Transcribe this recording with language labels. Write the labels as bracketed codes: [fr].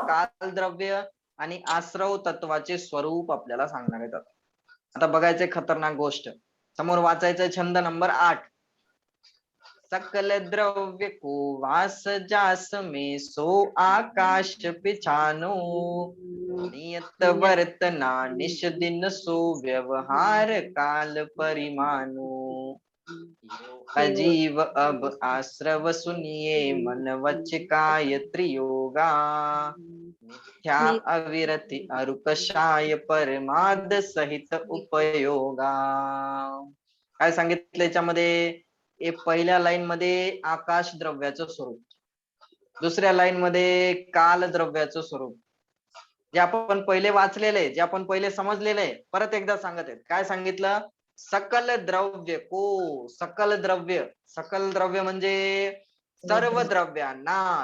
[mr] काल द्रव्य आणि आश्रव तत्वाचे स्वरूप आपल्याला सांगणार आहेत. आता बघायचंय खतरनाक गोष्ट. समोर वाचायचंय छंद नंबर 8. [hi] सकल द्रव्य को वास जास में सो आकाश पिछानो, नियत वर्तना निश दिन सो व्यवहार काल परिमानो। अजीव अब आश्रव सुनिए मन वच काय त्रियोगा, मिथ्या अविरति अरुकषाय परमाद सहित उपयोगा। [mr] काय सांगितलं याच्यामध्ये? पहिल्या लाईन मध्ये आकाश द्रव्याचं स्वरूप, दुसऱ्या लाईन मध्ये काल द्रव्याचं स्वरूप. जे आपण पहिले वाचलेले, जे आपण पहिले समजलेले, परत एकदा सांगत आहेत. काय सांगितलं? [hi] सकल द्रव्य को, सकल द्रव्य, [mr] सकल द्रव्य म्हणजे सर्व द्रव्यांना.